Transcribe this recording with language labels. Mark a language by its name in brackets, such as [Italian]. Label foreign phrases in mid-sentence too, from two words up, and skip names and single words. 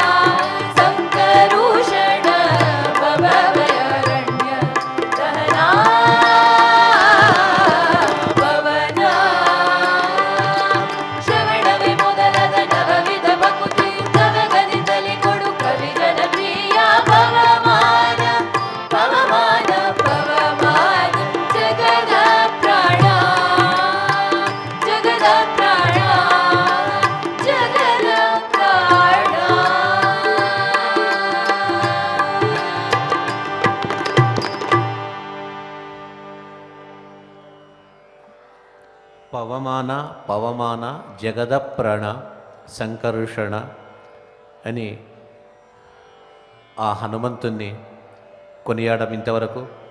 [Kannada] ಸಂಕರುಷಣ ಭವ ಭಯಾರಣ್ಯ ದಹನಾ ಪವನ ಶ್ರವಣವೇ ಮೊದಲಾದ ನವವಿಧ ಭಕ್ತಿ ತವಗದಿದ್ದಲ್ಲಿ ಕೊಡು ಕವಿ ಜನಪ್ರಿಯ ಪವಮಾನ ಪವಮಾನ ಪವಮಾನ ಜಗದ ಪ್ರಾಣ ಜಗದ ಪ್ರಾಣ ಜಗದ ಪ್ರಾಣ ಪವಮಾನ ಪವಮಾನ ಜಗದ ಪ್ರಾಣ [Telugu] సంకర్షణ అని ఆ హనుమంతుణ్ణి కొనియాడడం ఇంతవరకు